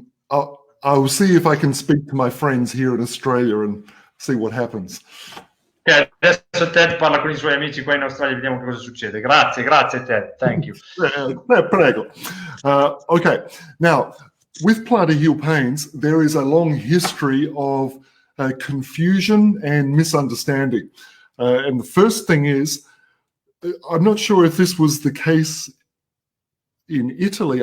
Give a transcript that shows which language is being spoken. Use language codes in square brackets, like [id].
[en] I will see if I can speak to my friends here in Australia and see what happens. [it] Okay, adesso Ted parla con i suoi amici qua in Australia, vediamo che cosa succede. Grazie Ted, [en] thank you. [it] Prego. [en] Okay, now, with plantar heel pains, there is a long history of confusion and misunderstanding. And the first thing is, I'm not sure if this was the case in Italy.